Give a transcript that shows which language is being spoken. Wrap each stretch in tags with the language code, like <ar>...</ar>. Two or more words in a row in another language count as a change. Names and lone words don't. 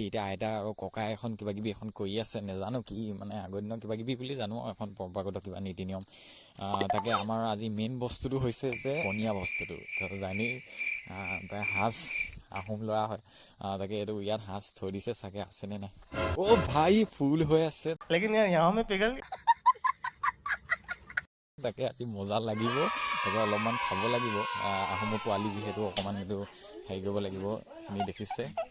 <as>এতিয়া আইতা আৰু ককাই এখন কিবাকিবি এখন কৰি আছে, নেজানো কি মানে আগৰ দিনৰ কিবাকিবি বুলি জানো, এখন পৰম্পৰাগত কিবা নীতি নিয়ম। তাকে আমাৰ আজি মেইন বস্তুটো হৈছে যে পনীয়া বস্তুটো জানেই, তাই সাজ আহোম ল'ৰা হয়, তাকে এইটো ইয়াত সাজ থৈ দিছে, চাগে আছেনে নাই। অ' ভাই ফুল হৈ আছে,</as> <hi>लेकिन यार यहाँ में पिघल</hi> <as>তাকে আজি মজা লাগিব, তাকে অলপমান খাব লাগিব। আহোমৰ পোৱালি যিহেতু অকণমান এইটো হেৰি কৰিব লাগিব, আপুনি দেখিছে।</as>